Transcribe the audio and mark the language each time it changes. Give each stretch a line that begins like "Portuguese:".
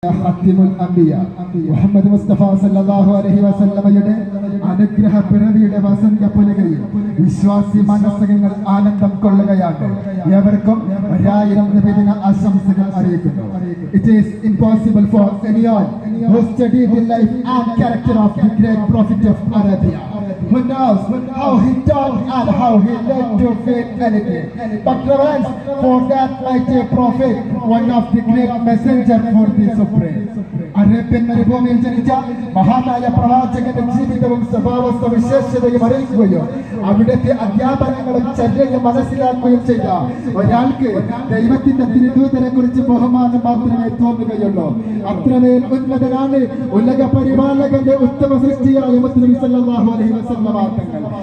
Malayalam: ഖാതിമുൽ അംബിയ മുഹമ്മദ് മുസ്തഫ സല്ലല്ലാഹു അലൈഹി വസല്ലമയുടെ അനുഗ്രഹ പിറവിയുടെ വസന്ത പുലകയിൽ വിശ്വാസി മനസ്സുകൾ ആനന്ദം കൊള്ളുകയാണ്. ഏവർക്കും 1000 നബിദിന ആശംസകൾ അറിയിക്കുന്നു.
English: It is impossible for anyone who studied the life and character of the great prophet of Arabia, who knows how he taught and how he led to faith anything, but reverence for that mighty prophet, one of the great messenger for the supreme.
Malayalam: Arabian മരുഭൂമിയിൽ ജനിച്ച മഹാനായ പ്രവാചകന്റെ ജീവിതവും സ്വഭാവസ്ഥ വിശേഷതയും അറിയിക്കുകയും അവിടുത്തെ അധ്യാപനങ്ങളും ചര്യയും മനസ്സിലാക്കുകയും ചെയ്ത ഒരാൾക്ക് ദൈവത്തിന്റെ തിരുദൂതരെ കുറിച്ച് ബഹുമാനം മാത്രമേ തോന്നുകയുള്ളൂ. അത്രമേൽ ഉന്നതനാണ് ഉലക പരിപാലകന്റെ ഉത്തമ സൃഷ്ടിയായ മുഹമ്മദ് സല്ലല്ലാഹു അലൈഹി വസല്ലമ തങ്ങൾ.